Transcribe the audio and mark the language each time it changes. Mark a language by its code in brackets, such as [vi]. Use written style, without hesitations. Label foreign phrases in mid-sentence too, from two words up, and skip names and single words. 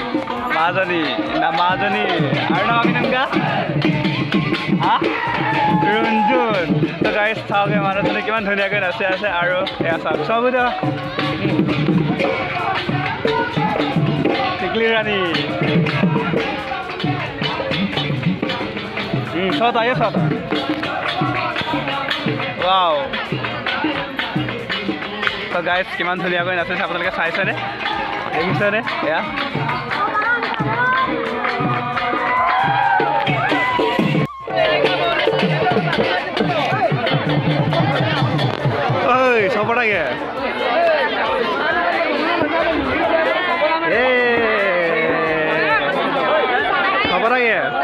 [as] আৰু নকমি নকা ৰঞ্জুন তো গাইজ চাওক এই মানুহজনী কিমান ধুনীয়াকৈ নাচি আছে আৰু এয়া চাওক চব টিকলি ৰাণী Shot aja shot. [en] Wow. So guys, [as] কিমান ধুনীয়াকৈ নাচে আপোনালোকে চাইছে নে? দেখিছে নে? Yeah. অই, চপৰা গে. চপৰা গে.